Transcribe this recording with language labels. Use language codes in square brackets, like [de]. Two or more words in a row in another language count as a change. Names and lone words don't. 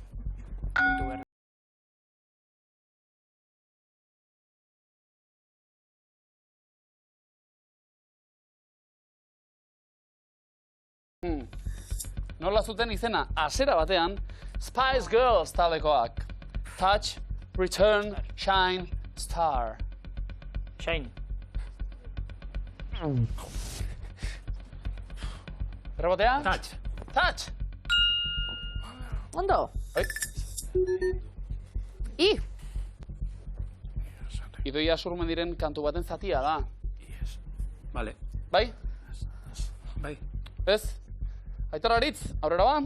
[eu] Nola zuten izena, hasiera batean, Spice Girls taldekoak. [en] Touch, Return, Shine, Star. Shine. [eu] Rebotea? [en] Touch. Touch! [eu] Ondo. Idoia Surmendiren kantu baten zatia da. Vale. Bai? Bai. Ez? Aitor Aritz, aurrera ba?